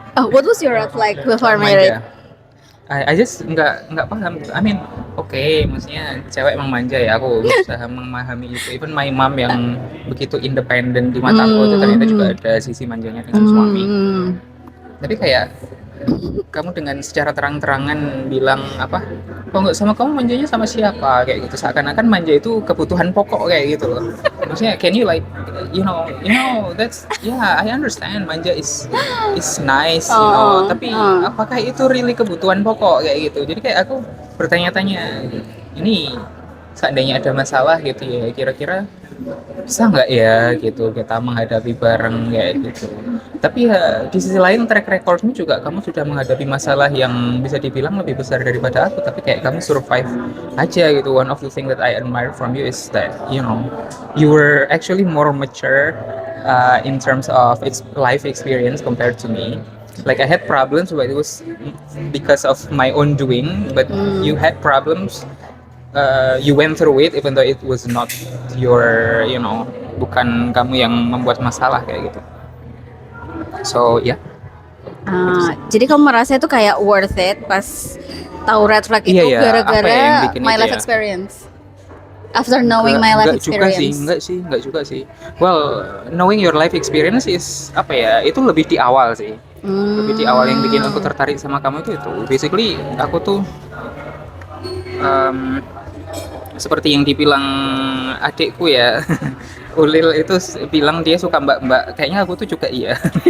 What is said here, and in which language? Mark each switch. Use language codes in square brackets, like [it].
[en] What was your red flag before married? I just [id] nggak paham. [en] I mean, [id] maksudnya cewek emang manja ya. Aku berusaha memahami itu. [en] Even my mom [id] yang begitu independen di mataku itu ternyata juga ada sisi manjanya dengan suami. Tapi kayak kamu dengan secara terang-terangan bilang apa? Kalau nggak sama kamu manjanya sama siapa? Kayak gitu. Seakan-akan manja itu kebutuhan pokok kayak gitu loh. Maksudnya [en] can you like you know that's I understand manja is nice [id] tapi apakah itu [en] really [id] kebutuhan pokok kayak gitu. Jadi kayak aku bertanya-tanya, ini seandainya ada masalah gitu ya, kira-kira bisa nggak ya gitu kita menghadapi bareng kayak gitu. Tapi ya di sisi lain track recordmu juga kamu sudah menghadapi masalah yang bisa dibilang lebih besar daripada aku, tapi kayak kamu survive aja gitu. [en] One of the thing that I admire from you is that you were actually more mature in terms of life experience compared to me. Like I had problems but it was because of my own doing, but you had problems, you went through it even though it was not your [id] bukan kamu yang membuat masalah kayak gitu. [en] So yeah. [id] Jadi kamu merasa itu kayak worth it pas tahu red flag itu gara-gara [en] my life experience. After knowing my life experience. [id] Enggak juga sih. [en] Well, knowing your life experience is [id] apa ya? Itu lebih di awal sih. Lebih di awal yang bikin aku tertarik sama kamu itu. Basically aku tuh seperti yang dibilang adikku ya, Ulil itu bilang dia suka mbak-mbak. Kayaknya aku tuh juga iya.